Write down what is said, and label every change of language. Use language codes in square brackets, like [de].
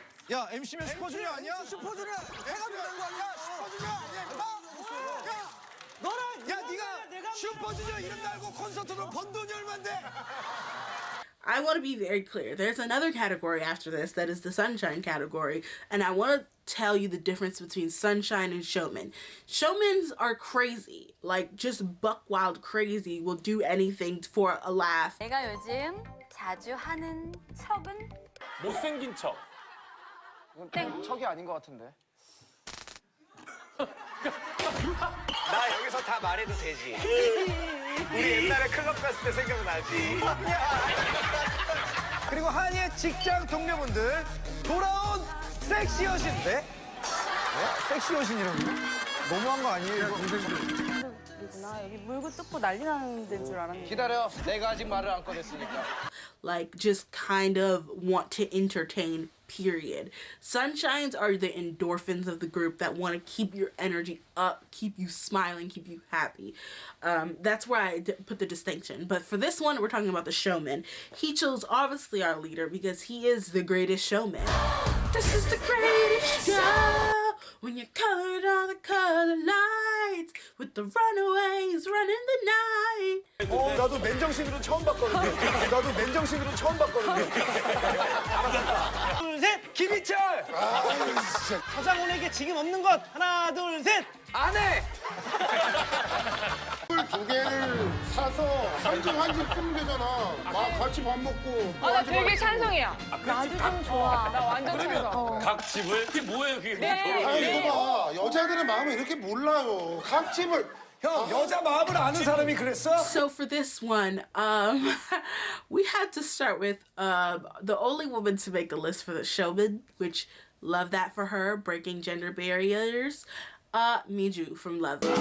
[ko] 야, MC면 슈퍼주니어 아니야? 슈퍼주니어 내가 부른 거 아니야? 슈퍼주니어 아니야? 야, 너랑 야, 네가 슈퍼주니어 이름 달고 콘서트로 번 돈이 얼만데? [en] I want to be very clear. There's another category after this that is the sunshine category, and I want to tell you the difference between sunshine and showman. Showmans are crazy, like just buck wild crazy, will do anything for a laugh. [ko] 내가 요즘 자주 하는 척은 못생긴 척. 땡. 척이 아닌 것 같은데. 나 여기서 다 말해도 되지. 우리 옛날에 클럽 갔을 때 생각나지. 그리고 한이의 직장 동료분들 돌아온 섹시 여신인데? 네? 섹시 여신이라고? 너무한 거 아니에요? 이구나. 여기 물고 뜯고 난리 나는 데인 줄 알았는데. 기다려. 내가 아직 말을 안 꺼냈으니까. [en] Like, just kind of want to entertain, period. Sunshines are the endorphins of the group that want to keep your energy up, keep you smiling, keep you happy. That's where I put the distinction. But for this one, we're talking about the showman. Heechul's obviously our leader because he is the greatest showman. This is the greatest show when you colored all the color lights with the runaways running the night. [ko] 나도 맨정신으로 처음 봤거든요. 나도 맨정신으로 처음 봤거든요. 하나, 둘, 셋, 김희철! 서장훈에게 지금 없는 것. 하나, 둘, 셋, 안 해! 두 개를 사서 한 집 쓰면 되잖아. 같이 밥 먹고. 나 되게 찬성이야. 나도 좀 좋아. 나 완전 찬성. 각 집을? 그게 뭐예요, 그게? 네. 아니, 이거 봐. 여자들의 마음을 이렇게 몰라요. 각 집을. 형, 여자 마음을 아는 사람이 그랬어? [en] So for this one, we had to start with the only woman to make the list for the showman, which love that for her, breaking gender barriers. Miju from Love.